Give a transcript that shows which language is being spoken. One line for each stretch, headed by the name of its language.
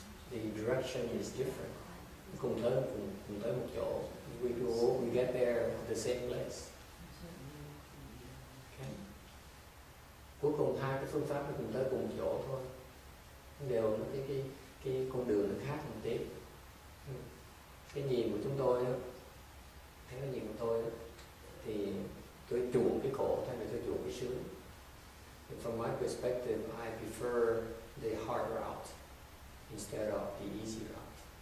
English: The direction is different.
Vietnamese: Cùng tới một chỗ.
English: We get there at the same place. Okay.
Vietnamese: Cuối cùng hai cái phương pháp nó cùng tới cùng một chỗ thôi. Đều cái con đường nó khác một tí. Cái nhìn của chúng tôi đó, thấy cái nhìn của tôi đó, thì tôi chuộng cái khổ thay vì tôi chuộng cái sướng.
English: From my perspective, I prefer the hard route instead of the easy route.